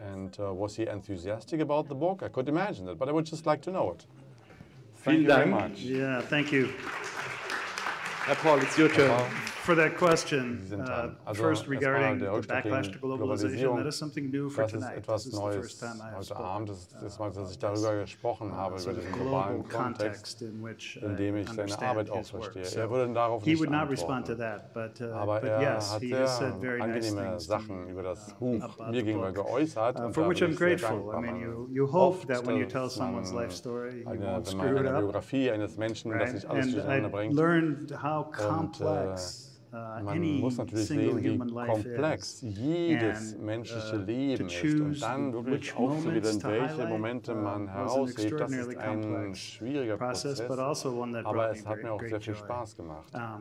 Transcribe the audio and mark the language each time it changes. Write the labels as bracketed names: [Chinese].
[English] And was he enthusiastic about the book? I could imagine that, but I would just like to know it. Thank you very much. Yeah, thank you. Herr Pahl, it's your turn. For that question, first regarding the backlash to globalization, that is something new for tonight. This is the first time I have spoken. [German] dass ich darüber gesprochen habe, über den globalen Kontext, in dem ich seine Arbeit auch verstehe. Würde darauf nicht antworten. Aber hat sehr angenehme Sachen über das Buch mir gegenüber geäußert. Und [English] for which I'm grateful. I mean, you hope that when you tell someone's life story, you won't screw it up. [German] Biografie eines Menschen, das nicht alles durcheinander bringt. [English] Learned how complex [German] Man muss natürlich sehen, wie komplex jedes menschliche Leben ist und dann wirklich auszuwählen, welche Momente man heraushebt. Das ist ein schwieriger Prozess, aber es hat mir auch sehr viel Spaß gemacht.